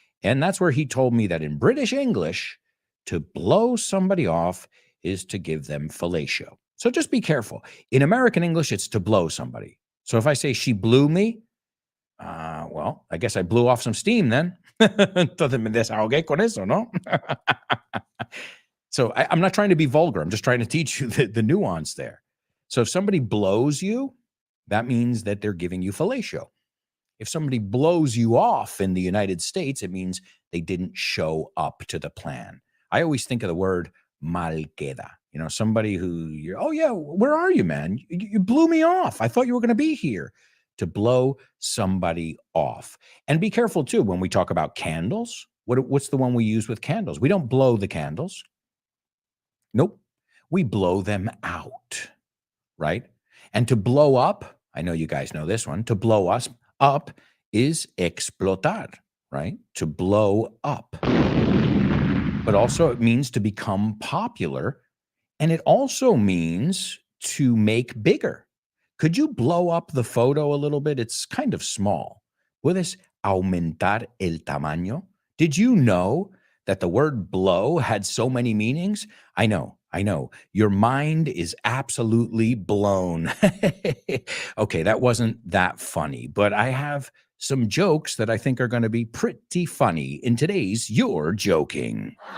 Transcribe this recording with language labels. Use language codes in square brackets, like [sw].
[en] And that's where he told me that in British English, to blow somebody off is to give them fellatio. So just be careful. In American English, it's to blow somebody. So if I say she blew me, well, I guess I blew off some steam then. [es] Entonces me desahogué con eso, ¿no? [en] So I'm not trying to be vulgar. I'm just trying to teach you the nuance there. So if somebody blows you, that means that they're giving you fellatio. If somebody blows you off in the United States, it means they didn't show up to the plan. I always think of the word mal queda. You know, somebody who you're, oh yeah, where are you, man? You blew me off. I thought you were going to be here. To blow somebody off. And be careful too when we talk about candles. What's the one we use with candles? We don't blow the candles. Nope. We blow them out, right? And to blow up, I know you guys know this one, to blow us up is explotar, right? To blow up. But also it means to become popular. And it also means to make bigger. Could you blow up the photo a little bit? It's kind of small. [es] ¿Puedes aumentar el tamaño? [en] Did you know that the word blow had so many meanings? I know. Your mind is absolutely blown. Okay, that wasn't that funny, but I have some jokes that I think are going to be pretty funny in today's You're Joking.